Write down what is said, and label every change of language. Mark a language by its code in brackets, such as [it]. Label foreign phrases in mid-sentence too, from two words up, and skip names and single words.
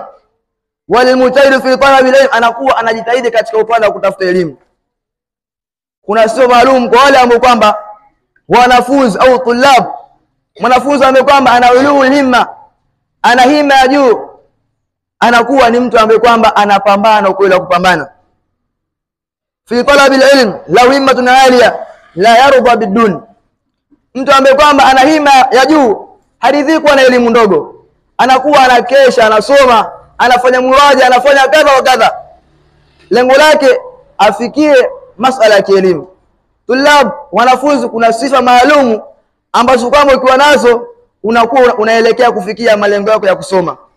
[ar] والمجتهد في طلب العلم, [sw] anakuwa anajitahidi katika upande wa kutafuta elimu. Kuna sifa maalum kwa wale ambao kwamba wanafunzi au tulab. Mwanafunzi ambaye kwamba ana [ar] أولو الهمة, [sw] ana himma ya juu, anakuwa ni mtu ambaye kwamba anapambana ukweli wa kupambana. [ar] في طلب العلم لا همة عالية لا يرضى بدون, [sw] mtu ambaye kwamba ana himma ya juu haridhiki na elimu ndogo, anakuwa anakesha, anasoma, anafanya muraja, anafanya kadha wa kadha, lengo lake afikie masala ya kielimu. Tulab, wanafunzi, kuna sifa maalum ambazo kama ukiwa nazo unakuwa unaelekea kufikia malengo yako ya kusoma.